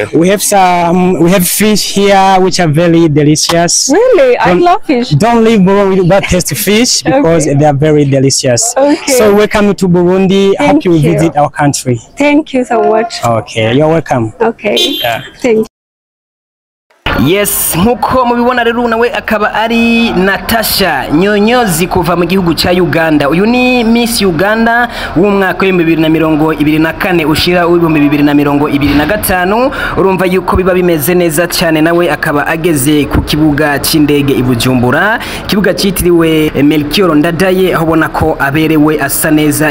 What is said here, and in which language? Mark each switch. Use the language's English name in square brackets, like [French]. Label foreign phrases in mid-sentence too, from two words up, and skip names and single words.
[English] We have fish here which are very delicious. Really? I love fish. Don't leave Burundi without taste fish because they are very delicious. Okay. So welcome to Burundi. Hope you visit our country. Thank you so much. Okay, you're welcome. Okay. Yeah. Thank you. Yes, [Rundi] nkuko mubibona rero nawe akaba ari Natasha Nyonyozi kuva mu gihugu ca Uganda. Uyu ni Miss Uganda w'umwaka wa 2024 ushira w'2025. Urumva yuko biba bimeze neza cyane, nawe akaba ageze ku kibuga c'indege i Bujumbura, kibuga citiriwe Melchior Ndadaye, aho bona ko aberewe asa neza.